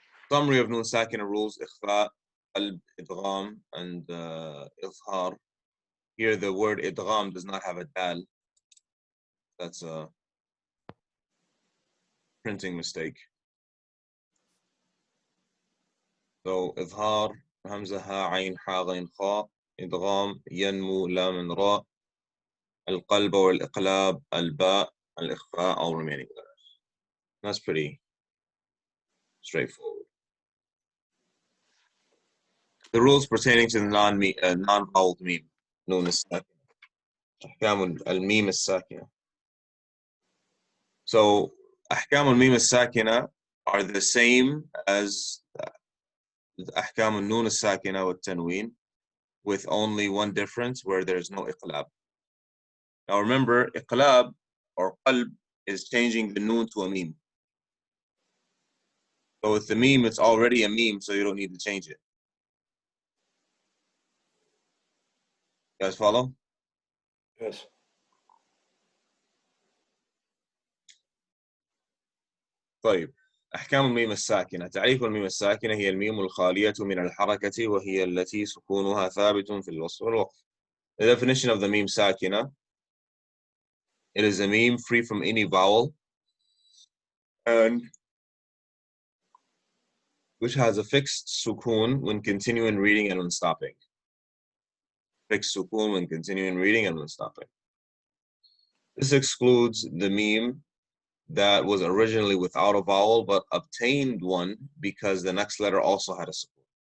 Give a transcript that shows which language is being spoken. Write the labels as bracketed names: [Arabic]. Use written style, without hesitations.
[English] Summary of Nun Sakina rules: إخفاء, قلب, إدغام, and إظهار. Here the word إدغام does not have a dal. That's a printing mistake. [Arabic] So إظهار, همزة, ها, عين, حا, غين, خاء. إدغام, ينمو, لام, راء. القلب or الإقلاب, الباء, الإخفاء, [English] all remaining letters. That's pretty straightforward. The rules pertaining to the non-voweled meme, known as أحكام الميم الساكنة. So أحكام الميم الساكنة are the same as أحكام النون الساكنة والتنوين, with only one difference where there's no إقلاب. Now remember, إقلاب or قلب is changing the noon to a meme. So with the meme, it's already a meme, so you don't need to change it. You guys follow? Yes. [Arabic] طيب أحكام الميم الساكنة. تعريف الميم الساكنة: هي الميم الخالية من الحركة وهي التي سكونها ثابت في الوصل والوقف. [English] The definition of the meme sakina: it is a meme free from any vowel and which has a fixed sukun when continuing reading and when stopping. Fixed sukun when continuing reading and when stopping. This excludes the meme that was originally without a vowel but obtained one because the next letter also had a sukun.